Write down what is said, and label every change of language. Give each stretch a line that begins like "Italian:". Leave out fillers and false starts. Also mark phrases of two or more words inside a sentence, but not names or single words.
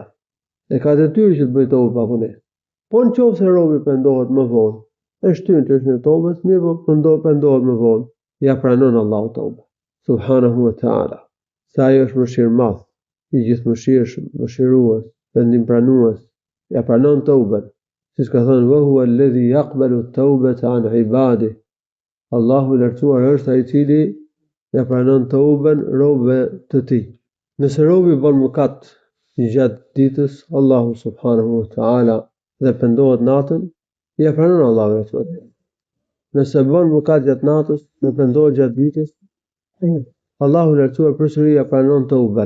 Albanian: E ka detyrë që të bëj tobe pa vonesë. Po nëse robi pendohet më vonë, e shtyn çështën e tobes, mirë po pendohet më vonë, ja pranon Allahu tobe
Arabic: سبحانه وتعالى.
Albanian: Se ai është mëshirëmadh, i gjithëmëshirshëm, mëshirues, pendimpranues, ja pranon toben. Siç ka thënë:
Arabic: "وهو الذي يقبل التوبة عن عباده."
Albanian: Allahu i lartësuar është ai i cili ja pranon toben robëve të tij. Nëse robi bën mëkat gjatë ditës, Allahu
Arabic: سبحانه وتعالى,
Albanian: dhe pendohet natën, ja pranon Allahu i lartësuar. Nëse bën mëkat gjatë natës dhe pendohet gjatë ditës, Allahu i lartësuar përsëri ja pranon toben.